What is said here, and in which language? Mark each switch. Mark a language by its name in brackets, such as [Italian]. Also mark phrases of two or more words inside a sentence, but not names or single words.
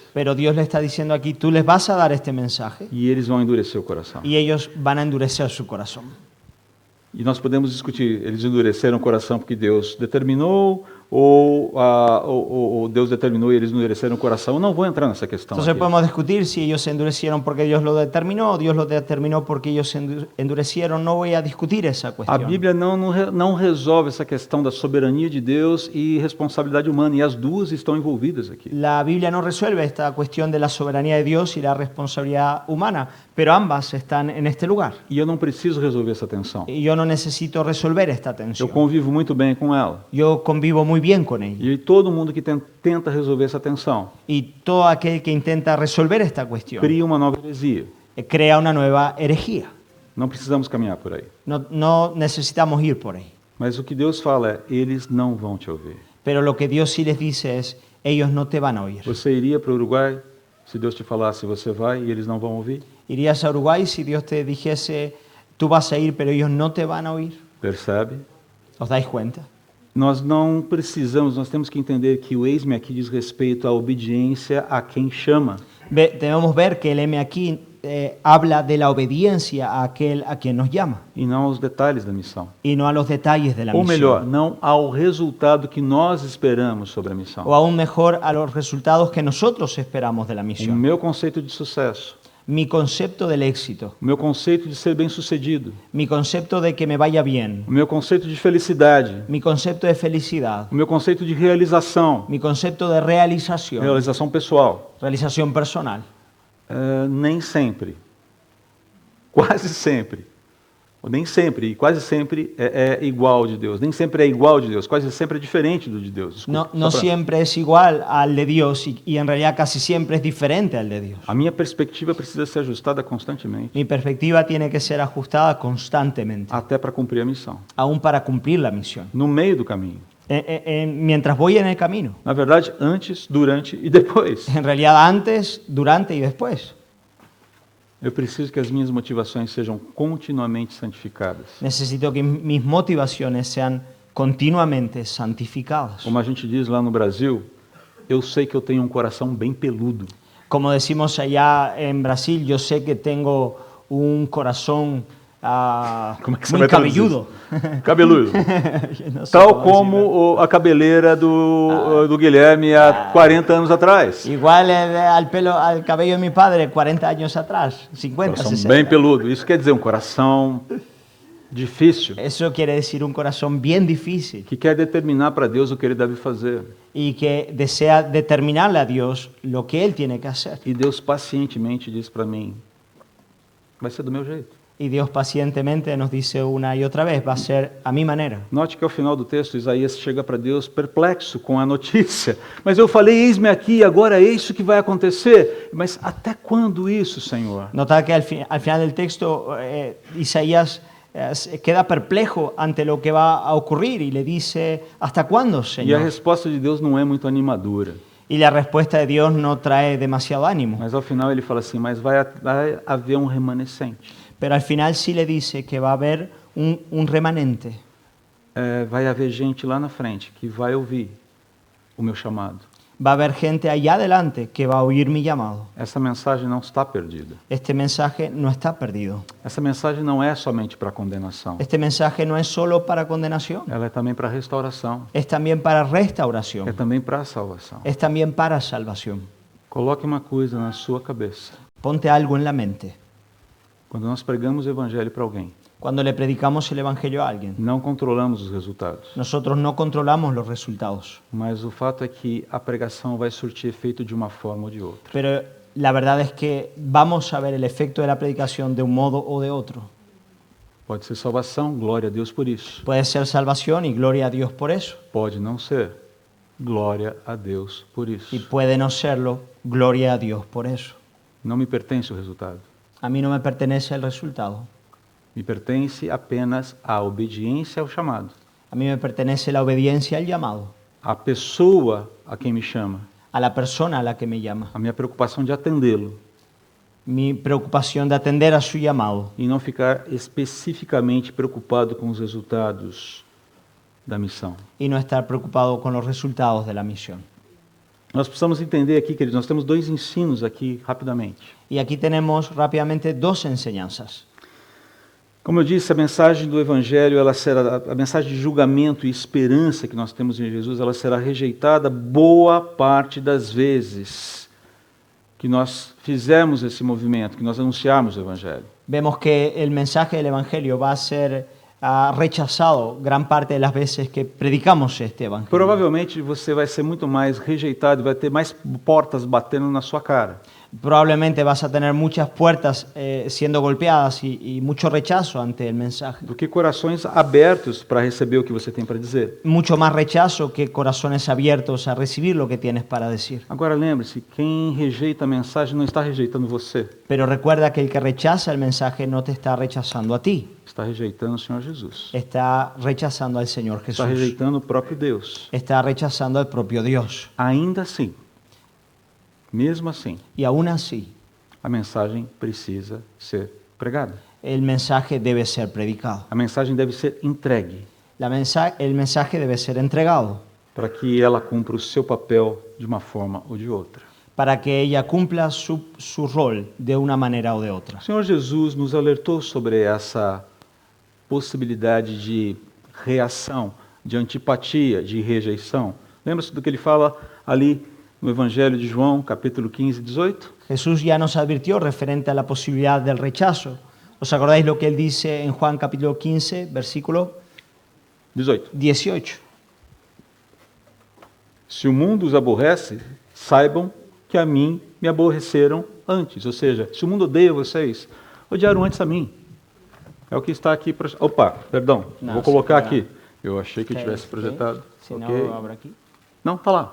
[Spanish] Pero Dios le está diciendo aquí, tú les vas a dar este mensaje [Portuguese] E eles vão endurecer o coração. [Spanish] y ellos van a endurecer su corazón. [Portuguese] E nós podemos discutir, eles endureceram o coração porque Deus determinou ou Deus determinou e eles endureceram o coração. Eu não vou entrar nessa questão [Spanish] Entonces [Portuguese] aqui. [Spanish] podemos discutir si ellos se endurecieron porque Dios lo determinó o Dios lo determinó porque ellos se endurecieron. No voy a discutir esa [Portuguese] A [Spanish] cuestión. [Portuguese] Bíblia não resolve essa questão da soberania de Deus e responsabilidade humana, e as duas estão envolvidas aqui. [Spanish] La Biblia no resuelve esta cuestión de la soberanía de Dios y la responsabilidad humana, pero ambas están en este lugar. [Portuguese] E eu não preciso resolver essa tensão. [Spanish] Y yo no necesito resolver esta [Portuguese] Eu [Spanish] tensión. [Portuguese] convivo muito bem com ela. [Spanish] Yo convivo muy bien con ella. [Portuguese] E todo mundo que tenta resolver essa tensão [Spanish] Y todo aquel que intenta resolver esta cuestión [Portuguese] cria uma nova heresia. [Spanish] crea una nueva herejía. [Portuguese] Não precisamos caminhar por aí. [Spanish] No necesitamos ir por ahí. [Portuguese] Mas o que Deus fala é, eles não vão te ouvir. [Spanish] Pero lo que Dios sí les dice es, ellos no te van a oír. [Portuguese] Você iria para o Uruguai se Deus te falasse, você vai e eles não vão ouvir? [Spanish] ¿Irías a Uruguay si Dios te dijese, tú vas a ir, pero ellos no te van a oír? [Portuguese] Percebe? [Spanish] ¿Os dais cuenta? [Portuguese] Nós não precisamos, nós temos que entender que o eis-me aqui diz respeito à obediência a quem chama. [Spanish] Debemos ver que el M aquí habla de la obediencia a aquel a quien nos llama [Portuguese] E não aos detalhes da missão. [Spanish] y no a los detalles de la [Portuguese] Ou melhor, [Spanish] misión. [Portuguese] não ao resultado que nós esperamos sobre a missão. [Spanish] O aún mejor, a los resultados que nosotros esperamos de la [Portuguese] O [Spanish] misión. [Portuguese] meu conceito de sucesso, [Spanish] Mi concepto del éxito, [Portuguese] o meu conceito de ser bem-sucedido, [Spanish] mi concepto de que me vaya bien, [Portuguese] o meu conceito de felicidade, [Spanish] mi concepto de felicidad, [Portuguese] o meu conceito de realização, [Spanish] mi concepto de realización [Portuguese] pessoal, [Spanish] personal, [Portuguese] nem sempre, quase sempre, Ou nem sempre, e quase sempre é igual de Deus. Nem sempre é igual de Deus, quase sempre é diferente do de Deus. Desculpa, [Spanish] No [Portuguese] só pra- [Spanish] siempre es igual al de Dios y en realidad casi siempre es diferente al de Dios. [Portuguese] A minha perspectiva precisa ser ajustada constantemente, [Spanish] Mi perspectiva tiene que ser ajustada constantemente, [Portuguese] até para cumprir a missão. [Spanish] aún para cumplir la misión. [Portuguese] No meio do caminho. [Spanish] Mientras voy en el camino, [Portuguese] Na verdade, antes, durante e depois. [Spanish] en realidad antes, durante y después. [Portuguese] Eu preciso que as minhas motivações sejam continuamente santificadas. [Spanish] Necesito que mis motivaciones sean continuamente santificadas. [Portuguese] Como a gente diz lá no Brasil, eu sei que eu tenho um coração bem peludo. [Spanish] Como decimos allá en Brasil, yo sé que tengo un corazón [Portuguese] Como é que você [Spanish] muy [Portuguese] vai traduzir [Spanish] cabelludo. [Portuguese] isso? Cabeludo. [Spanish] No sé [Portuguese] Tal [Spanish] cómo [Portuguese] como [Spanish] decirlo. [Portuguese] a cabeleira do Guilherme há 40 anos atrás. [Spanish] Igual al cabello de mi padre 40 años atrás, 50, [Portuguese] Coração [Spanish] 60. [Portuguese] bem peludo. Isso quer dizer um coração difícil, [Spanish] Eso quiere decir un corazón bien difícil [Portuguese] que quer determinar para Deus o que ele deve fazer. [Spanish] y que desea determinarle a Dios lo que Él tiene que hacer. [Portuguese] E Deus pacientemente diz para mim, vai ser do meu jeito. [Spanish] Y Dios pacientemente nos dice una y otra vez, va a ser a mi manera. [Portuguese] Note que ao final do texto, Isaías chega para Deus perplexo com a notícia. Mas eu falei, eis-me aqui, agora é isso que vai acontecer. Mas até quando isso, Senhor? [Spanish] Nota que al final del texto Isaías queda perplejo ante lo que va a ocurrir y le dice, ¿hasta cuándo, [Portuguese] E a [Spanish] Señor? [Portuguese] resposta de Deus não é muito animadora. [Spanish] Y la respuesta de Dios no trae demasiado ánimo, [Portuguese] Mas ao final ele fala assim, mas vai haver um remanescente. [Spanish] pero al final sí le dice que va a haber un remanente. [Portuguese] Vai haver gente lá na frente que vai ouvir o meu chamado. [Spanish] Va a haber gente allá adelante que va a oír mi llamado. [Portuguese] Essa mensagem não está perdida. [Spanish] Este mensaje no está perdido. [Portuguese] Essa mensagem não é somente para condenação. [Spanish] Este mensaje no es solo para condenación, [Portuguese] Ela é também para restauração. [Spanish] es también para [Portuguese] É [Spanish] restauración, [Portuguese] também para a salvação. [Spanish] es también para salvación. [Portuguese] Coloque uma coisa na sua cabeça. [Spanish] Ponte algo en la mente. [Portuguese] Quando nós pregamos o evangelho para alguém, [Spanish] Cuando le predicamos el Evangelio a alguien, [Portuguese] não controlamos os resultados. [Spanish] nosotros no controlamos los resultados, [Portuguese] Mas o fato é que a pregação vai surtir efeito de uma forma ou de outra. [Spanish] pero la verdad es que vamos a ver el efecto de la predicación de un modo o de otro. [Portuguese] Pode ser salvação, glória a Deus por isso. [Spanish] Puede ser salvación y gloria a Dios por eso, [Portuguese] Pode não ser, glória a Deus por isso. [Spanish] y puede no serlo, gloria a Dios por eso. [Portuguese] Não me pertence o resultado. [Spanish] A mí no me pertenece el resultado, [Portuguese] Me pertence apenas a obediência ao chamado. [Spanish] a mí me pertenece la obediencia al llamado, [Portuguese] A pessoa a quem me chama. [Spanish] a la persona a la que me llama, [Portuguese] A minha preocupação de atendê-lo [Spanish] mi preocupación de atender a su llamado [Portuguese] e não ficar especificamente preocupado com os resultados da missão. [Spanish] y no estar preocupado con los resultados de la misión. [Portuguese] Nós precisamos entender aqui, queridos, nós temos dois ensinos aqui rapidamente. [Spanish] Y aquí tenemos rápidamente dos enseñanzas. [Portuguese] Como eu disse, a mensagem do Evangelho, ela será, a mensagem de julgamento e esperança que nós temos em Jesus, ela será rejeitada boa parte das vezes que nós fizemos esse movimento, que nós anunciarmos o Evangelho. [Spanish] Vemos que el mensaje del Evangelio va a ser rechazado gran parte de las veces que predicamos este Evangelio. [Portuguese] Provavelmente você vai ser muito mais rejeitado, vai ter mais portas batendo na sua cara. [Spanish] Probablemente vas a tener muchas puertas siendo golpeadas y mucho rechazo ante el mensaje. [Portuguese] Do que corações abertos para receber o que você tem para dizer. [Spanish] Mucho más rechazo que corazones abiertos a recibir lo que tienes para decir. [Portuguese] Agora lembre-se, quem rejeita a mensagem não está rejeitando você, [Spanish] Pero recuerda que el que rechaza el mensaje no te está rechazando a ti, [Portuguese] está rejeitando o Senhor Jesus. [Spanish] está rechazando al Señor [Portuguese] Está [Spanish] Jesús, [Portuguese] rejeitando o próprio Deus. [Spanish] está rechazando al propio Dios. [Portuguese] Ainda assim, mesmo assim, [Spanish] Y aún así, [Portuguese] a mensagem precisa ser pregada. [Spanish] el mensaje debe ser predicado. [Portuguese] A mensagem deve ser entregue [Spanish] El mensaje debe ser entregado [Portuguese] para que ela cumpra o seu papel de uma forma ou de outra. [Spanish] para que ella cumpla su rol de una manera o de otra. [Portuguese] O Senhor Jesus nos alertou sobre essa possibilidade de reação, de antipatia, de rejeição. Lembra-se do que ele fala ali no Evangelho de João, capítulo 15, 18? [Spanish] Jesús ya nos advirtió referente a la posibilidad del rechazo. ¿Os acordáis lo que él dice en Juan capítulo 15, versículo 18. 18? [Portuguese] Se o mundo os aborrece, saibam que a mim me aborreceram antes. Ou seja, se o mundo odeia vocês, odiaram antes a mim. É o que está aqui. Opa, perdão. Não, vou colocar sim, aqui. Eu achei que Ok, tivesse ok. projetado. [Spanish] Si Ok. no, abro aquí. [Portuguese] Não, tá lá.